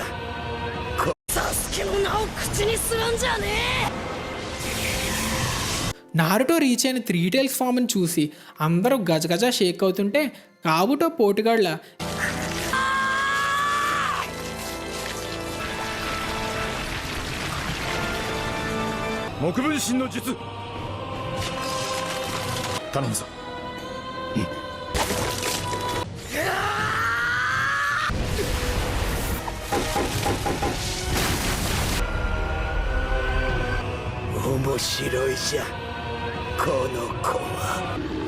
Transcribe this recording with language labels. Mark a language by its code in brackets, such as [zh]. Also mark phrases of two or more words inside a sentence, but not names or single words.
[ja] サスケの名を口にするんじゃねえ [te] నారుటో రీచ్ అయిన 3 [en] tails form [te] చూసి అందరూ గజగజ షేక్ అవుతుంటే కాబుటో పోటుగాళ్ళ [ja] 木分身の術頼むぞ。面白いじゃんこの子は。